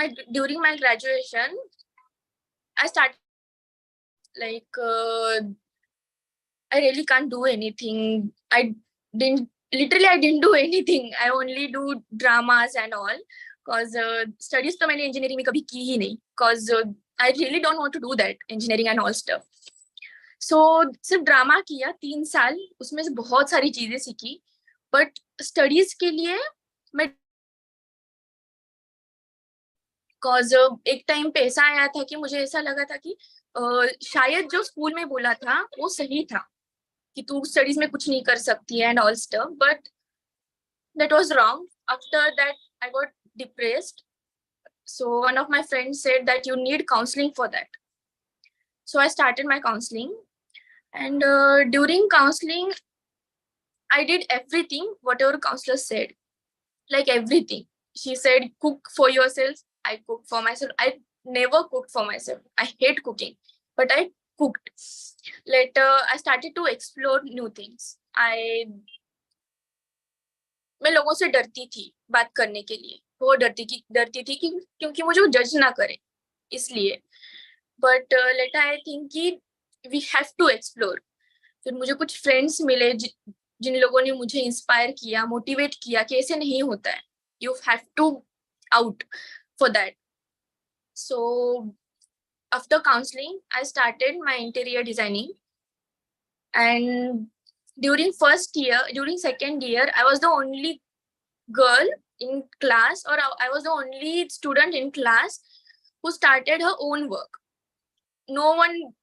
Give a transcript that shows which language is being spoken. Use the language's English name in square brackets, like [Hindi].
[English] During my graduation I started like I really can't do anything. I didn't do anything. I only do dramas and all, because studies [Hindi] तो मैंने engineering में कभी की ही नहीं, [English] because I really don't want to do that engineering and all stuff. So [Hindi] सिर्फ drama किया 3 साल, उसमें से बहुत सारी चीजें सीखी, [English] but studies [Hindi] के लिए मैं cause एक टाइम पे ऐसा आया था कि मुझे ऐसा लगा था कि शायद जो स्कूल में बोला था वो सही था कि तू स्टडीज में कुछ नहीं कर सकती है [English] and all stuff, but that was wrong. After that I got depressed, so one of my friends said that you need counseling for that. So I started my counseling, and during counseling I did everything whatever counselor said, like everything. She said cook for yourself, I cooked for myself. I never cooked for myself, I hate cooking, but I cooked. Later I started to explore new things. [Hindi] मैं लोगों से डरती थी बात करने के लिए, वो डरती थी कि क्योंकि मुझे वो जज ना करे इसलिए. [English] but later I think [Hindi] कि [English] We have to explore. [Hindi] फिर मुझे कुछ फ्रेंड्स मिले जिन लोगों ने मुझे इंस्पायर किया, मोटिवेट किया कि ऐसे नहीं होता है, [English] You have to out for that. So after counseling I started my interior designing, and during second year I was the only girl in class, or I was the only student in class who started her own work. No one.